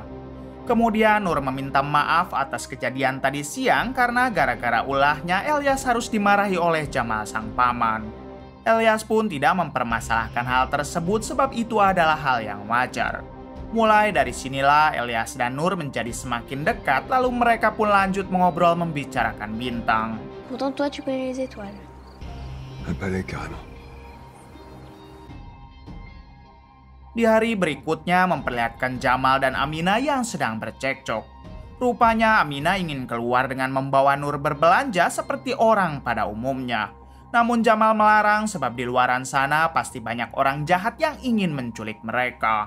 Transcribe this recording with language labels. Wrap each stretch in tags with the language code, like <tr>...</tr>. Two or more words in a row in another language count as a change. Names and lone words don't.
<id>Kemudian Nur meminta maaf atas kejadian tadi siang karena gara-gara ulahnya Elias harus dimarahi oleh Jamal sang paman. Elias pun tidak mempermasalahkan hal tersebut sebab itu adalah hal yang wajar. Mulai dari sinilah Elias dan Nur menjadi semakin dekat lalu mereka pun lanjut mengobrol membicarakan bintang.</id> <fr>Pourtant toi tu connais les étoiles. Pas les carrément.</fr> <id>Di hari berikutnya memperlihatkan Jamal dan Amina yang sedang bercekcok. Rupanya Amina ingin keluar dengan membawa Nur berbelanja seperti orang pada umumnya. Namun Jamal melarang sebab di luaran sana pasti banyak orang jahat yang ingin menculik mereka.</id>